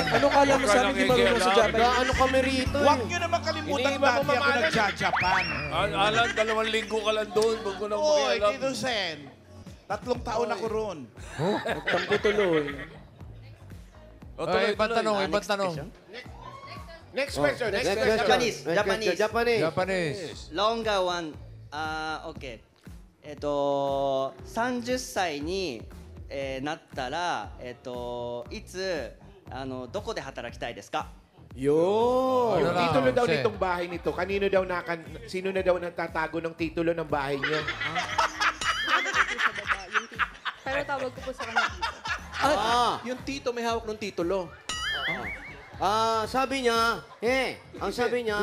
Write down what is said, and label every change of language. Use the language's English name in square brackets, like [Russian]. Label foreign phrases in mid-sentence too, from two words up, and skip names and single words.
[Filipino] Ano kala mo sa amin di marunong sa Japanese? Ano kami rito? Huwag nyo naman kalimutan Iniiba mo dati ako mamahalan. nagja-Japan. Alan, 2 linggo ka lang doon. Huwag ko nang Oy, makialam. Tito Sen. 3 taon ako roon. Nagtampo tuloy. Ay, ibang tanong, ibang tanong. [English] Next question. Next Next question. question. Japanese. Japanese. Japanese. Longer one. [Japanese] OK。30歳に、なったら、いつ、どこで働きたいですか [Filipino] Yun. Yung Ano lang, titulo daw Jose? nitong bahay nito, sino na daw nagtatago ng titulo ng bahay niyo? Pero tawag ko po sa kanya dito. Yung tito may hawak ng titulo. Sabi niya, ang sabi niya,